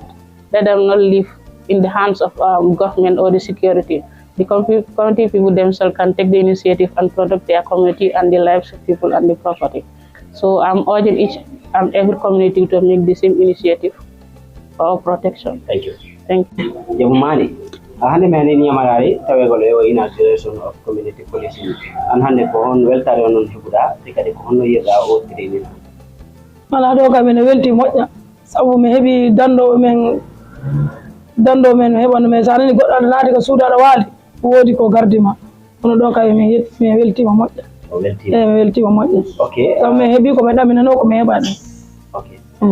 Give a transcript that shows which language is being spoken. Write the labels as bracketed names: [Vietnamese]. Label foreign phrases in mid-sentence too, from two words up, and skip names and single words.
[English] Let them not live in the hands of government or the security. The community people themselves can take the initiative and protect their community and the lives of people and the property. So I'm urging each and every community to make the same initiative for protection. Thank you. Thank you. [Fula] Yamumani. Hande mani ni amarari tawegole o [English] inauguration of community policing. [Fula] And hande ko on weltare on hebuda dikade ko honno yeda o training. Mala do ka men welti moƴƴa sabu mi heɓi danɗo men heɓano men sa nani goɗɗo aɗa naati ko suudu aɗa waali woodi ko gardima kono ɗo kay mi weltima moƴƴa mi weltima moƴƴa sabu mi heeɓi ko mi ɗaminano ko mi heɓa ɗum